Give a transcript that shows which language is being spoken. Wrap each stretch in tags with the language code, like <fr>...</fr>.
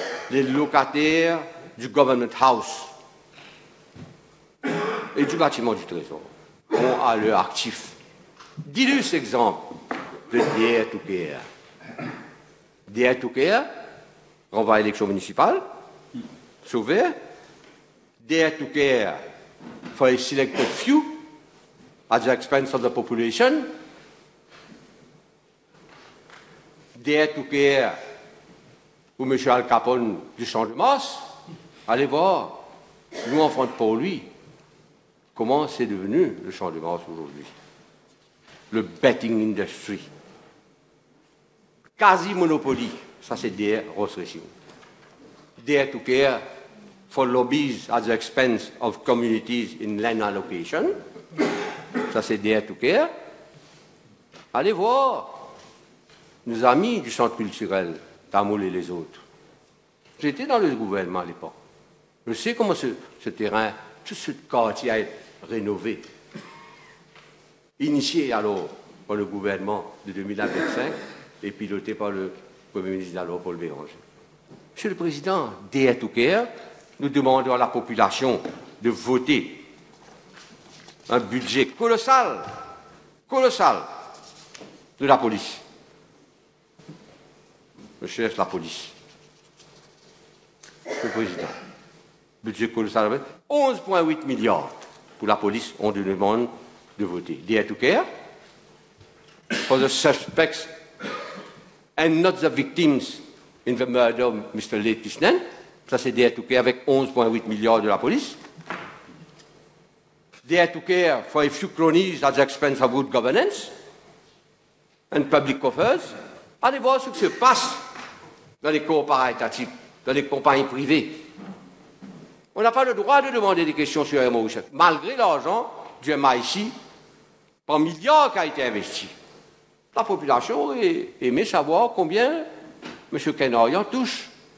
<fr>Les locataires du Government House et du bâtiment du Trésor ont à leur actif d'illustres exemples de Dare to Care. Dare to Care, renvoie à l'élection municipale, sauvé.</fr> <en>Dare to Care for a selected few at the expense of the population.</en> <fr>Dare to Care pour M. Al Capone du Champ de Mars. Allez voir, nous enfants pour lui, comment c'est devenu le Champ de Mars aujourd'hui. Le betting industry. Quasi-monopoly, ça c'est Dare Ross Racing.</fr> <en>Dare to Care for lobbies at the expense of communities in land allocation.</en> <fr>Ça c'est Dare to Care. Allez voir nos amis du centre culturel, Tamoul et les autres. J'étais dans le gouvernement à l'époque. Je sais comment ce terrain, tout ce quartier rénové, initié alors par le gouvernement de 2025 et piloté par le Premier ministre d'alors, Paul Béranger. Monsieur le Président, Dare to Care, nous demandons à la population de voter un budget colossal, colossal, de la police. Je cherche la police. Monsieur le Président, budget colossal, 11,8 milliards pour la police, on nous demande de voter.</fr> <en>Dare to Care, for the suspects and not the victims in the murder of Mr. Letisnen.</en> <fr>Ça, c'est Dare to Care avec 11,8 milliards de la police.</fr> <en>Dare to Care for a few cronies at the expense of good governance and public coffers.</en> <fr>Allez voir ce qui se passe dans les corps étatiques, dans les compagnies privées. On n'a pas le droit de demander des questions sur MOHF, malgré l'argent du MIC par milliards qui a été investi. La population aurait aimé savoir combien M. Kenorian touche.</fr>